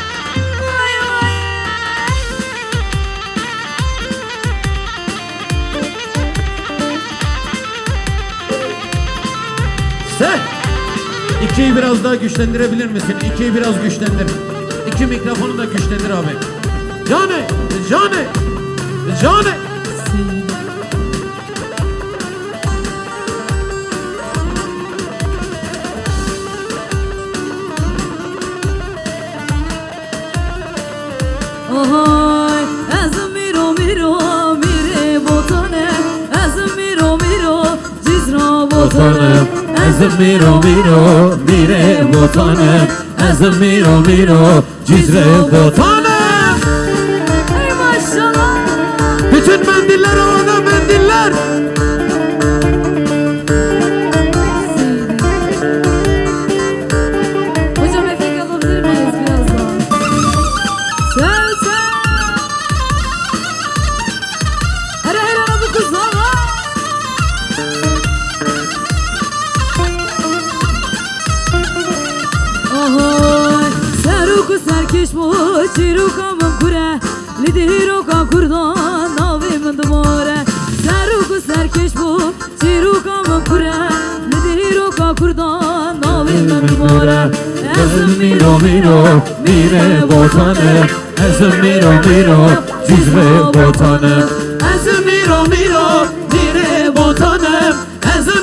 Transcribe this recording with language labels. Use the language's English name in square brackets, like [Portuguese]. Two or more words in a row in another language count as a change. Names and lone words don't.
[Turkish] İkiyi biraz daha güçlendirebilir misin? İkiyi biraz güçlendir. İki mikrofonu da güçlendir abi. [Kurdish] Cane, cane, cane. Ohoy, ezim miro miro mire botane, ezim miro miro cizra botane. Ezim miro miro mire botane, ezim miro miro cizre botane. [Turkish] Ey maşallah. Bütün mendiller havada, mendiller. Hocam efekt alabilir miyiz birazdan? Sev sev. Hele hele bu kızlara. Ohoy. [Kurdish] serkeş bu çirukamın kure Lidiroka kurdan navimin dumore Seruku serkeş bu çirukamın kure Lidiroka kurdan navimin dumore Ezim miro miro mire botanım Ezim miro miro cizre botanım Ezim miro miro mire botanım Ezim